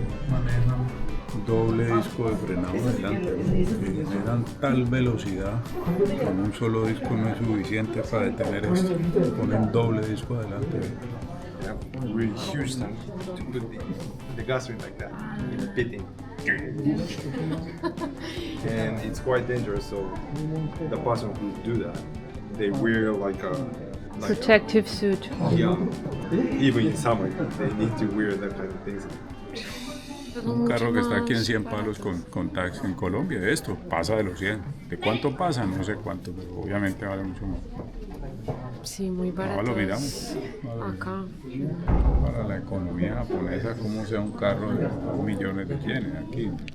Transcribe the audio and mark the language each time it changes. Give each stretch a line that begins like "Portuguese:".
Spanish: Manejan doble disco de frenado adelante, que generan tal velocidad con un solo disco no es suficiente para detener esto. Ponen doble disco adelante.
English: Really huge tank to put the gasoline like that in the pitting. And it's quite dangerous, so the person who do that, they wear like a Protective suit. yeah. Even in summer, they need to wear that kind of things.
Spanish: Un carro que está aquí en 100 palos con taxi en Colombia, esto pasa de los 100. ¿De cuánto pasa? No sé cuánto, pero obviamente vale mucho más. Sí, muy barato. Ahora lo miramos. Acá. Para la economía japonesa, como sea un carro de 2 millones de yenes aquí.